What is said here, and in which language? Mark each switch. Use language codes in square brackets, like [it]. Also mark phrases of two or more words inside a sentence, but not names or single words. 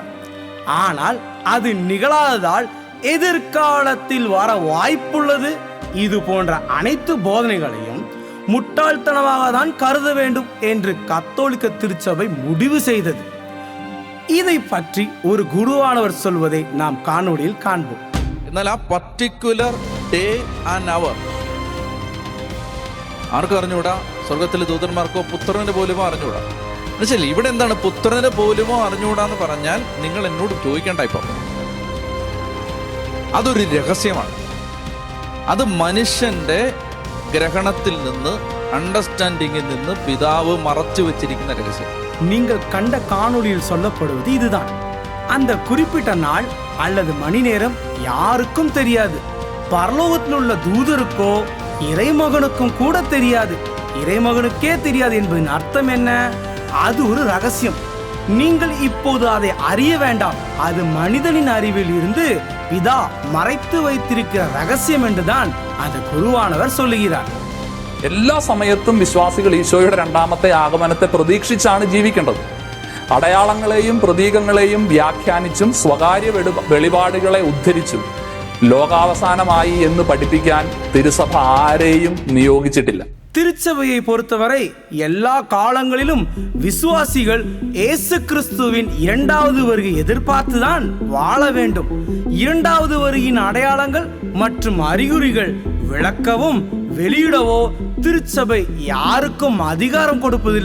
[ta] ஆனால் அது நிகழாததால் எதிர்காலத்தில் வர வாய்ப்புள்ளது. இது போன்ற அனைத்து போதனைகளையும் முட்டாள்தனமாக தான் கருத வேண்டும் என்று கத்தோலிக்க திருச்சபை முடிவு செய்தது. இதை பற்றி ஒரு குருவானவர் சொல்வதை நாம் காணொளியில் காண்போம். [ml] എന്നാൽ ആ [en] particular day and hour [ml] ആർക്കും അറിഞ്ഞുകൂടാ. സ്വർഗത്തിലെ ദൂതന്മാർക്കോ പുത്രന് പോലുമോ അറിഞ്ഞുകൂടാ. എന്നുവെച്ചാൽ ഇവിടെ എന്താണ് പുത്രന് പോലുമോ അറിഞ്ഞുകൂടാന്ന് പറഞ്ഞാൽ നിങ്ങൾ എന്നോട് ചോദിക്കേണ്ട. ഇപ്പം അതൊരു രഹസ്യമാണ്. അത് മനുഷ്യന്റെ ഗ്രഹണത്തിൽ നിന്ന് അണ്ടർസ്റ്റാൻഡിങ്ങിൽ നിന്ന് പിതാവ് മറച്ചു വെച്ചിരിക്കുന്ന രഹസ്യം. [ta] நீங்கள் கண்ட காணொளியில் சொல்லப்படுவது இதுதான். அந்த குறிப்பிட்ட நாள் அல்லது மணி நேரம் யாருக்கும் தெரியாது. பரலோகத்தில் உள்ள தூதருக்கோ இறைமகனுக்கும் கூட தெரியாது. இறைமகனுக்கே தெரியாது என்பதன் அர்த்தம் என்ன? அது ஒரு ரகசியம். நீங்கள் இப்போது அதை அறிய வேண்டாம். அது மனிதனின் அறிவில் இருந்து பிதா மறைத்து வைத்திருக்கிற ரகசியம் என்றுதான் அது குருவானவர் சொல்லுகிறார். [ml] എല്ലാ സമയത്തും വിശ്വാസികൾ ഈശോയുടെ രണ്ടാമത്തെ ആഗമനത്തെ പ്രതീക്ഷിച്ചാണ് ജീവിക്കേണ്ടത്. അടയാളങ്ങളെയും പ്രതീകങ്ങളെയും വ്യാഖ്യാനിച്ചും സ്വകാര്യ വെളിപാടുകളെ ഉദ്ധരിച്ചും ലോകാവസാനമായി എന്ന് പഠിപ്പിക്കാൻ തിരുസഭ ആരെയും നിയോഗിച്ചിട്ടില്ല. [ta] திருச்சபையை பொறுத்தவரை எல்லா காலங்களிலும் விசுவாசிகள் இயேசு கிறிஸ்துவின் இரண்டாவது வருகை எதிர்பார்த்துதான் வாழ வேண்டும். இரண்டாவது வருகையின் அடையாளங்கள் மற்றும் அறிகுறிகள் விளக்கவும் வெளியிடவோ திருச்சபை யாருக்கும் அதிகாரம் கொடுப்பதில்லை.